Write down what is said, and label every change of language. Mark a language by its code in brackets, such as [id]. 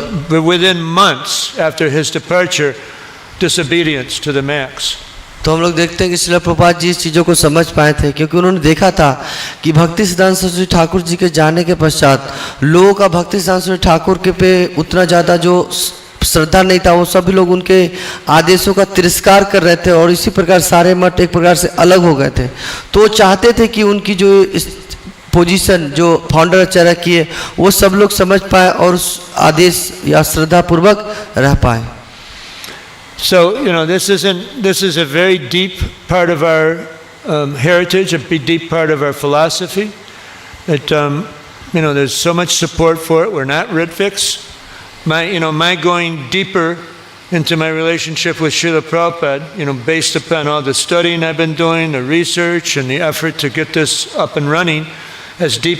[en] Within months after his departure, disobedience to the max. [hi] तो हम लोग देखते हैं कि श्रील प्रभुपाद जी इस चीज़ों को समझ पाए थे, क्योंकि उन्होंने देखा था कि भक्ति सिद्धांत सरस्वती ठाकुर जी के जाने के पश्चात लोगों का भक्ति सिद्धांत सरस्वती ठाकुर के पे उतना ज़्यादा जो श्रद्धा नहीं था, वो सभी लोग उनके आदेशों का तिरस्कार कर रहे थे और इसी प्रकार सारे मठ एक प्रकार से अलग हो गए थे. तो वो चाहते थे कि उनकी जो पोजीशन जो फाउंडर आचार्य की है वो सब लोग समझ पाए और उस आदेश या श्रद्धा पूर्वक रह पाए. [en] So, this is a very deep part of our heritage, a deep part of our philosophy. That there's so much support for it. We're not Ritviks. My going deeper into my relationship with Srila Prabhupada, based upon all the studying I've been doing, the research, and the effort to get this up and running, as deep.